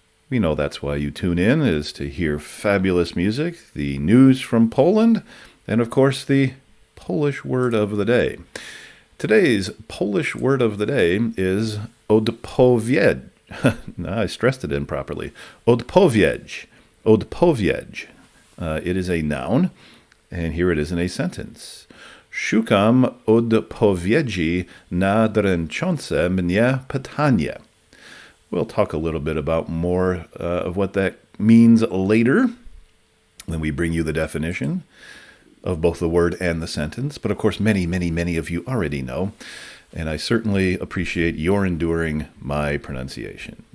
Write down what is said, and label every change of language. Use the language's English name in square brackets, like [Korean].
[English] We know that's why you tune in, is to hear fabulous music, the news from Poland, and of course the Polish word of the day. Today's Polish word of the day is odpowiedź. No, I stressed it improperly. Odpowiedź. Odpowiedź. It is a noun, and here it is in a sentence. [Polish] Szukam odpowiedzi na dręczące mnie pytanie. [English] We'll talk a little bit about more of what that means later when we bring you the definition of both the word and the sentence. But of course, many, many, many of you already know, and I certainly appreciate your enduring my pronunciation.